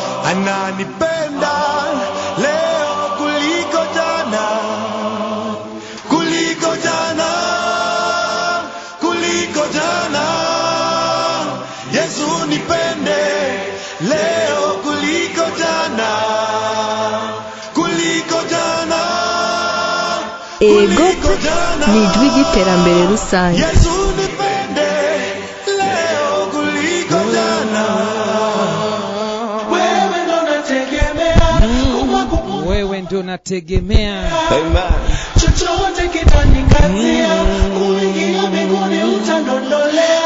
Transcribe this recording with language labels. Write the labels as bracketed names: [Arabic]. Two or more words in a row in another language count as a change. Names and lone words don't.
[Swahili] Ananipenda leo kuliko jana, kuliko jana. Kuliko jana. Yesu, nipende leo kuliko jana. Kuliko jana. Ego, Kuliko jana. [Kinyarwanda] ni ijwi ry'iterambere rusange. [Swahili] Yesu, nipende leo kuliko jana. Wewe ndo nategemea. Wewe ndo Tegemea. Amen. Chochote kitanikazia, Mm. kuingia mbinguni utandondolea.